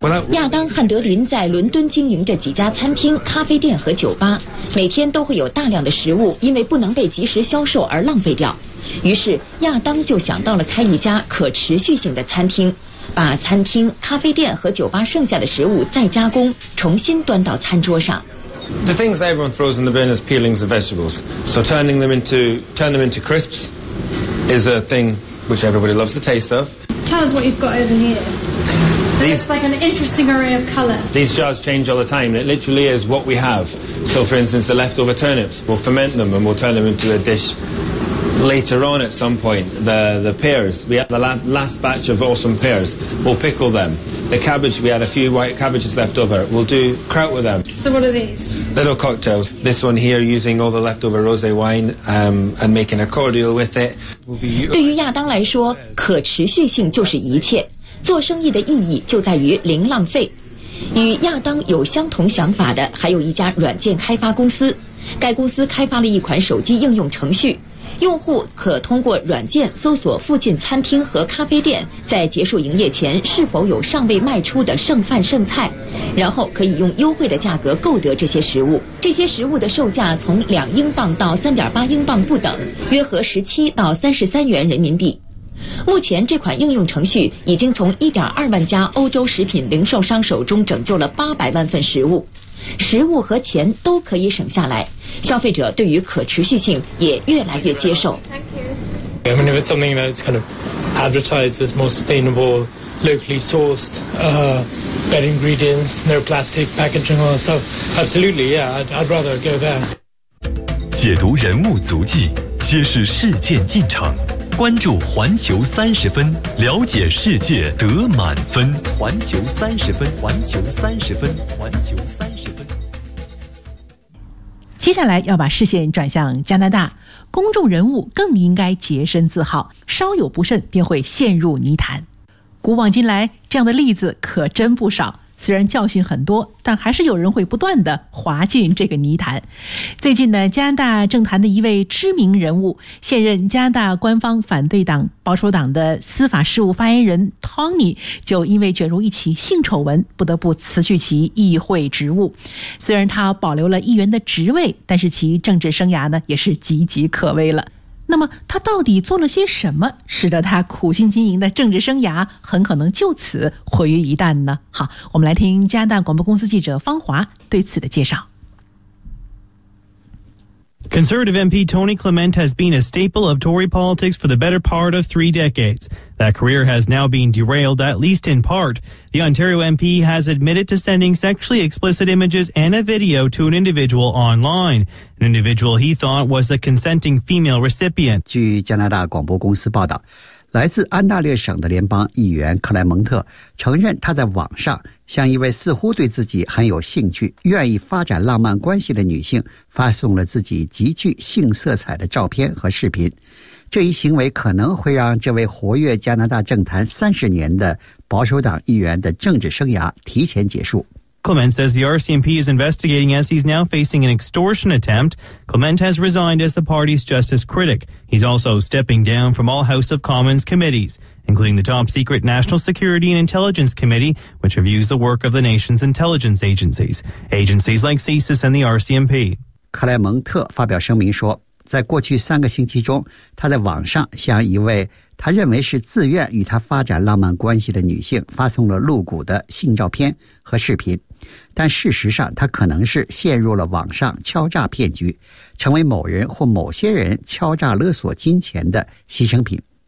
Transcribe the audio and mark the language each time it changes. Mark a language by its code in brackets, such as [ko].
[zh] 亚当·汉德林在伦敦经营着几家餐厅、咖啡店和酒吧，每天都会有大量的食物因为不能被及时销售而浪费掉。于是亚当就想到了开一家可持续性的餐厅，把餐厅、咖啡店和酒吧剩下的食物再加工，重新端到餐桌上。 [en] The things everyone throws in the bin is peelings of vegetables. So turn them into crisps is a thing which everybody loves the taste of. Tell us what you've got over here. It's like an interesting array of color. These jars change all the time. It literally is what we have. So, for instance, the leftover turnips, we'll ferment them and we'll turn them into a dish later on at some point. The pears, we have the last batch of awesome pears. We'll pickle them. The cabbage, we had a few white cabbages left over. We'll do kraut with them. So what are these? Little cocktails. This one here, using all the leftover rosé wine, and making a cordial with it. [zh] 对于亚当来说，可持续性就是一切。做生意的意义就在于零浪费。与亚当有相同想法的还有一家软件开发公司，该公司开发了一款手机应用程序，用户可通过软件搜索附近餐厅和咖啡店在结束营业前是否有尚未卖出的剩饭剩菜，然后可以用优惠的价格购得这些食物。这些食物的售价从2英镑到3.8英镑不等，约合17到33元人民币。目前这款应用程序已经从1.2万家欧洲食品零售商手中拯救了800万份食物，食物和钱都可以省下来，消费者对于可持续性也越来越接受。 [en] I mean, if it's something that's kind of advertised as more sustainable, locally sourced, better ingredients, no plastic packaging, all that stuff, absolutely, yeah, I'd rather go there. [zh] 解读人物足迹，揭示事件进程。关注环球三十分，了解世界得满分。环球三十分，环球三十分，环球三十分。接下来要把视线转向加拿大，公众人物更应该洁身自好，稍有不慎便会陷入泥潭。古往今来，这样的例子可真不少。虽然教训很多，但还是有人会不断地滑进这个泥潭。最近呢，加拿大政坛的一位知名人物，现任加拿大官方反对党保守党的司法事务发言人 Tony 就因为卷入一起性丑闻，不得不辞去其议会职务。虽然他保留了议员的职位，但是其政治生涯呢，也是岌岌可危了。那么他到底做了些什么，使得他苦心经营的政治生涯很可能就此毁于一旦呢？好，我们来听加拿大广播公司记者方华对此的介绍。 [en] Conservative MP Tony Clement has been a staple of Tory politics for the better part of 3 decades. That career has now been derailed, at least in part. The Ontario MP has admitted to sending sexually explicit images and a video to an individual online, an individual he thought was a consenting female recipient. [zh] 据加拿大广播公司报道，来自安大略省的联邦议员克莱蒙特承认，他在网上向一位似乎对自己很有兴趣、愿意发展浪漫关系的女性发送了自己极具性色彩的照片和视频。这一行为可能会让这位活跃加拿大政坛30年的保守党议员的政治生涯提前结束。 [en] Clement says the RCMP is investigating as he's now facing an extortion attempt. Clement has resigned as the party's justice critic. He's also stepping down from all House of Commons committees, including the top secret National Security and Intelligence Committee, which reviews the work of the nation's intelligence agencies. Agencies like CSIS and the RCMP. [zh] 克莱蒙特发表声明说，在过去三个星期中，他在网上向一位他认为是自愿与他发展浪漫关系的女性发送了露骨的性照片和视频，但事实上他可能是陷入了网上敲诈骗局，成为某人或某些人敲诈勒索金钱的牺牲品。